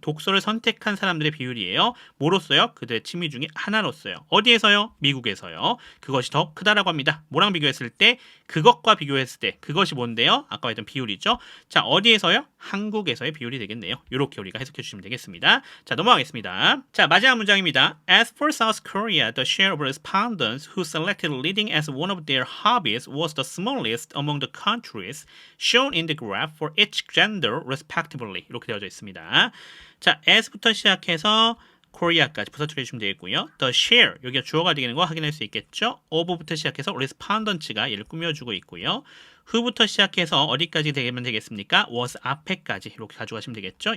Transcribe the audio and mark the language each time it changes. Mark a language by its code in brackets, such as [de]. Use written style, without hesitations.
[ko] 독서를 선택한 사람들의 비율이에요. 뭐로써요? 그들의 취미 중에 하나로써요. 어디에서요? 미국에서요. 그것이 더 크다라고 합니다. 뭐랑 비교했을 때? 그것과 비교했을 때 그것이 뭔데요? 아까 했던 비율이죠. 자, 어디에서요? 한국에서의 비율이 되겠네요. 이렇게 우리가 해석해 주시면 되겠습니다. 자, 넘어가겠습니다. 자, 마지막 문장입니다. [en] As for South Korea, the share of respondents who selected reading as one of their hobbies was the smallest among the countries shown in the graph for each gender respectively. [ko] 이렇게 되어져 있습니다. 자, as부터 시작해서 Korea까지 부사처리해 주시면 되겠고요. [en] The share, [ko] 여기가 주어가 되는 거 확인할 수 있겠죠. of부터 시작해서 respondent가 얘를 꾸며주고 있고요. who부터 시작해서 어디까지 되면 되겠습니까? was 앞에까지 이렇게 가져가시면 되겠죠.